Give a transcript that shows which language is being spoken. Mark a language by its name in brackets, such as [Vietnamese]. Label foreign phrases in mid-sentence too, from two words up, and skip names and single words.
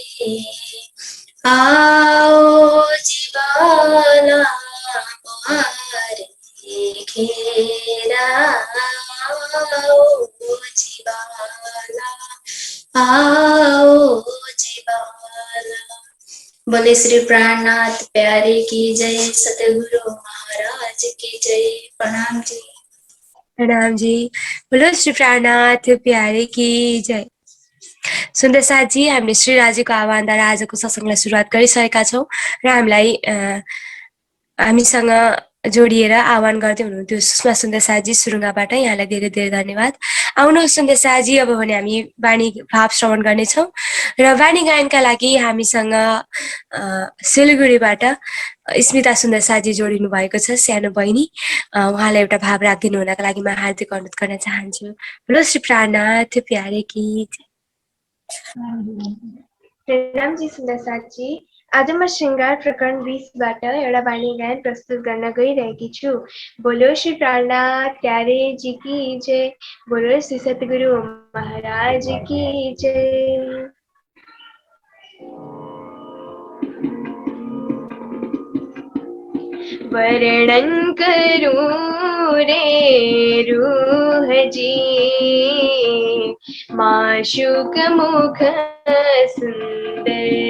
[Hindi] आओ जीवाला हमारे घेरा, आओ जीवाला, आओ जीवाला। बोले श्री प्राणनाथ प्यारे की जय। सतगुरु महाराज की जय। प्रणाम जी। प्रणाम जी। बोलो श्री प्राणनाथ प्यारे की जय। [Nepali] सुन्दर साथी, हामीले श्री राजीको आह्वानद्वारा आजको सत्संगलाई सुरुवात गरिसकेका छौँ र हामीसँग जोडिएर आह्वान गर्दै हुनुहुन्थ्यो सुषमा सुन्देसाजी सुरुङ्गाबाट। यहाँलाई धेरै धेरै धन्यवाद। आउनुहोस् सुन्देसाजी, अब भने हामी वाणी भाव श्रवण गर्नेछौँ र वाणी गायनका लागि हामीसँग सिलगढीबाट स्मिता सुन्देसाजी जोडिनु भएको छ, सानो बहिनी। उहाँलाई एउटा भाव राखिदिनु हुनका लागि म हार्दिक अनुरोध गर्न चाहन्छु। [Hindi] बोलो श्री प्राणनाथ प्यारे की जय। [Nepali] प्रणामजी सुन्देसाजी। आज म श्रृङ्गार प्रकरण 20बाट एउटा वाणी गायन प्रस्तुत गर्न गइरहेकी छु। [Hindi] बोलो श्री प्राणनाथ प्यारे जी की जय, बोलो श्री सतगुरु महाराज की जय। वर्णन करूं रे रूह जी, माशूक मुख सुंदर।